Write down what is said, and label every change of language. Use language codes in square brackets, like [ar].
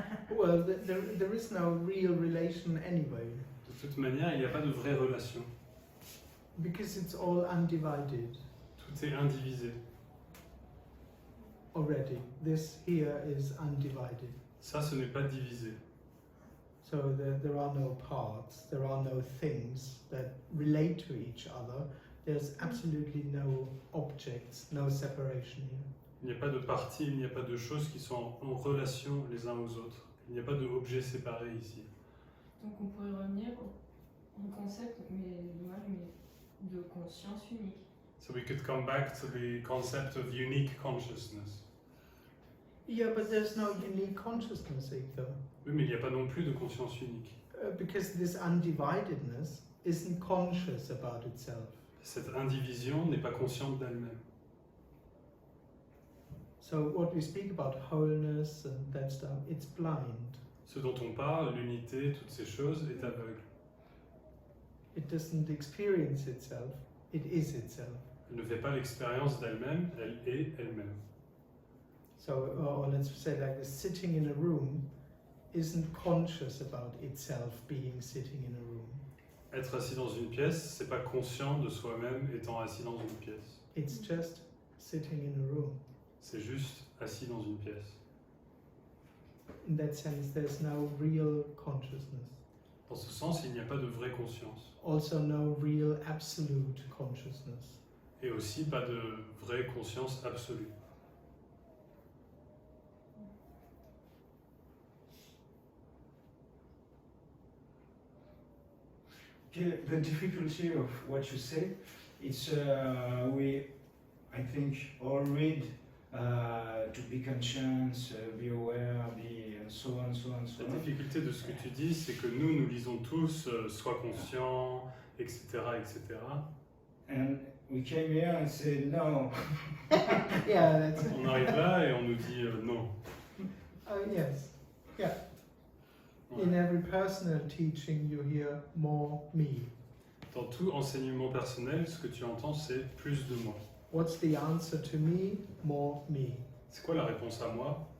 [en] Well, there is no real relation anyway. [fr] De toute manière, il n'y a pas de vraie relation. [en] Because it's all undivided [fr] Tout est indivisé. [en] already. This here is undivided. [fr] Ça, ce n'est pas divisé. [en] So there are no parts, there are no things that relate to each other. There's absolutely no objects, no separation here. [fr] Il n'y a pas de parties, il n'y a pas de choses qui sont en relation les uns aux autres. Il n'y a pas d'objets séparés ici. Donc on pourrait revenir au concept, mais de conscience unique. [en] So we could come back to the concept of unique consciousness. Yeah, but there's no unique consciousness either. [fr] Oui, mais il n'y a pas non plus de conscience unique. [en] Because this undividedness isn't conscious about itself. [fr] Cette indivision n'est pas consciente d'elle-même. [en] So what we speak about wholeness and that stuff, it's blind. [fr] Ce dont on parle, l'unité, toutes ces choses, est aveugle. [en] It doesn't experience itself, it is itself. [fr] Elle ne fait pas l'expérience d'elle-même, elle est elle-même. [en] So, or let's say like this, sitting in a room isn't conscious about itself being sitting in a room. [fr] Être assis dans une pièce, c'est pas conscient de soi-même étant assis dans une pièce. [en] It's just sitting in a room. [fr] C'est juste assis dans une pièce. [en] In that sense, there's no real consciousness. [fr] Dans ce sens, il n'y a pas de vraie conscience. [en] Also, no real absolute consciousness. [fr] Et aussi pas de vraie conscience absolue. [en] Okay, the difficulty of what you say, it's I think, all read to be conscious, be aware, be so on, so on, so [fr] La [en] on. [fr] difficulté de ce que tu dis, c'est que nous lisons tous sois conscient, etc., etc. [en] And we came here and said no. Yeah, that's it. [fr] On arrive là et on nous dit non. [en] Oh, yes. Yeah. [fr] Ouais. [en] In every personal teaching, you hear more me. [fr] Dans tout enseignement personnel, ce que tu entends, c'est plus de moi. [en] What's the answer to me? More me. [fr] C'est quoi la réponse à moi?